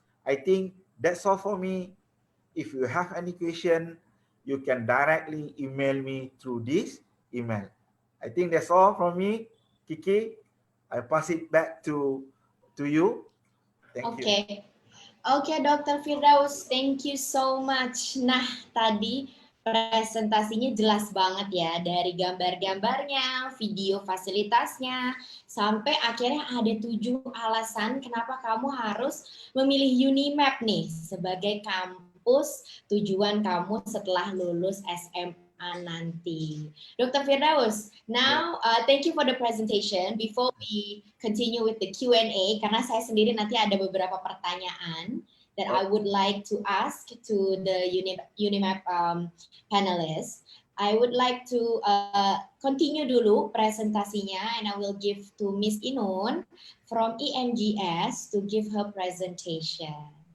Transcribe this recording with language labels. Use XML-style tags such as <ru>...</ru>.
<en>I think that's all for me. If you have any question, you can directly email me through this email. I think that's all from me. Kiki, I pass it back to you. Thank you. Oke, Dr. Firdaus, thank you so much.</en> <id>Nah, tadi presentasinya jelas banget ya, dari gambar-gambarnya, video fasilitasnya, sampai akhirnya ada 7 alasan kenapa kamu harus memilih UNIMAP nih sebagai kampus tujuan kamu setelah lulus SMA nanti.</id> <en>Dr. Firdaus, now thank you for the presentation. Before we continue with the Q&A,</en> <id>karena saya sendiri nanti ada beberapa pertanyaan</id> <en>that I would like to ask to the UNIMAP panelists. I would like to continue dulu presentasinya, and I will give to Miss Inun from EMGS to give her presentation.</en>